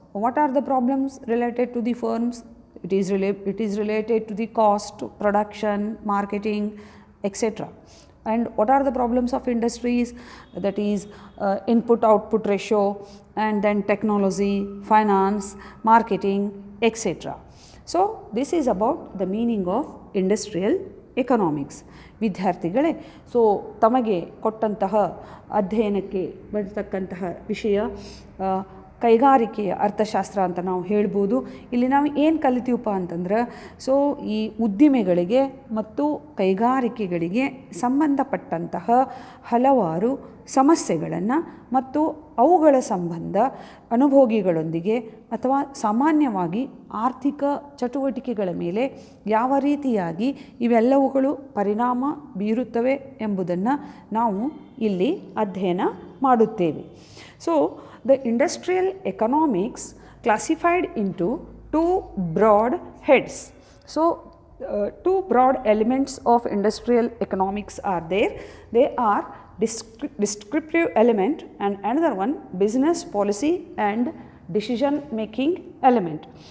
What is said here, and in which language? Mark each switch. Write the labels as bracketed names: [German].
[English] What are the problems related to the firms? It is related to the cost, production, marketing, etc. And what are the problems of industries? That is input-output ratio and then technology, finance, marketing, etc. So, this is about the meaning of industrial economics. [Kannada] ವಿದ್ಯಾರ್ಥಿಗಳೇ, so ತಮಗೆ ಕೊಟ್ಟಂತಹ ಅಧ್ಯಯನಕ್ಕೆ ಬರ್ತಕ್ಕಂತಹ ವಿಷಯ ಕೈಗಾರಿಕೆಯ ಅರ್ಥಶಾಸ್ತ್ರ ಅಂತ ನಾವು ಹೇಳ್ಬೋದು. ಇಲ್ಲಿ ನಾವು ಏನು ಕಲಿತೀವಪ್ಪ ಅಂತಂದ್ರೆ, ಸೊ ಈ ಉದ್ದಿಮೆಗಳಿಗೆ ಮತ್ತು ಕೈಗಾರಿಕೆಗಳಿಗೆ ಸಂಬಂಧಪಟ್ಟಂತಹ ಹಲವಾರು ಸಮಸ್ಯೆಗಳನ್ನು ಮತ್ತು ಅವುಗಳ ಸಂಬಂಧ ಅನುಭೋಗಿಗಳೊಂದಿಗೆ ಅಥವಾ ಸಾಮಾನ್ಯವಾಗಿ ಆರ್ಥಿಕ ಚಟುವಟಿಕೆಗಳ ಮೇಲೆ ಯಾವ ರೀತಿಯಾಗಿ ಇವೆಲ್ಲವುಗಳು ಪರಿಣಾಮ ಬೀರುತ್ತವೆ ಎಂಬುದನ್ನು ನಾವು ಇಲ್ಲಿ ಅಧ್ಯಯನ ಮಾಡುತ್ತೇವೆ. [English] So the industrial economics classified into two broad heads. So, two broad elements of industrial economics are there. They are descriptive element and another one business policy and decision making element.